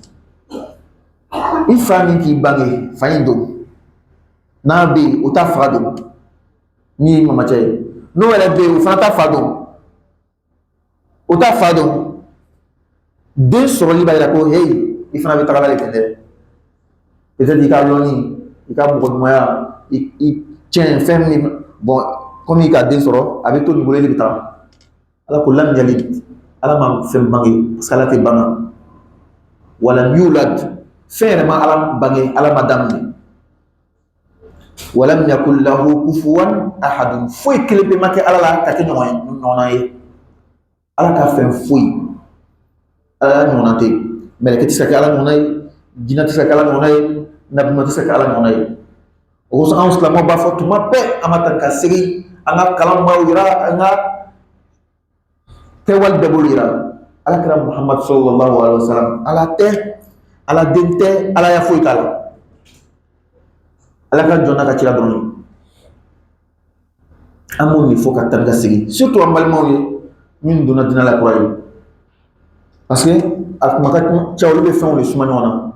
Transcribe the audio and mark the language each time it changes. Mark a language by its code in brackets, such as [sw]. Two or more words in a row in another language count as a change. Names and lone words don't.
[bm] I fa min k'i bange fa in don, n'a bɛ yen o t'a fa don, min ye mamacɛ ye, n'o yɛrɛ bɛ yen o fana t'a fa don, o t'a fa don. Den sɔrɔli b'a yira ko hey i fana bɛ taga la de ten dɛ. Peut-être i ka lɔnni, i ka mɔgɔ ɲumanya, i tiɲɛ fɛn min bon comme i ka den sɔrɔ a bɛ to nin bolo e de bɛ taga. Ala ko [ar] لم يلد, [bm] Ala ma fɛn bange [fr] parce que [bm] Ala tɛ banga. [ar] ولم يولد, [bm] fɛn yɛrɛ ma Ala bange, Ala ma daminɛ. [ar] ولم يكن له كفوا أحد, [bm] foyi kelen pe ma kɛ Ala la ka kɛ ɲɔgɔnna ye. Ala ka fɛn foyi, Ala ɲɔgɔnna tɛ yen. Mɛlɛkɛ tɛ se ka kɛ Ala ɲɔgɔnna ye, jinɛ tɛ se ka kɛ Ala ɲɔgɔnna ye, nabima tɛ se ka kɛ Ala ɲɔgɔnna ye. O kosɔn anw silamɛw b'a fɔ tuma bɛɛ an ma ta ka segin an ka kalanbaw yira, an ka kɛwale bɛɛ bolo yira. Alakira Muhammad [ar] صلى الله عليه وسلم, [bm] Ala tɛ, Ala den tɛ, Ala ya foyi t'a la. Ala ka jɔn n'a ka kira dɔrɔn ye. An b'o de fɔ ka taa ka segin, surtout an balimaw ye min donna diinɛ la kura ye, [fr] parce que [bm] a kuma ka ca olu bɛ fɛnw de suma ɲɔgɔn na.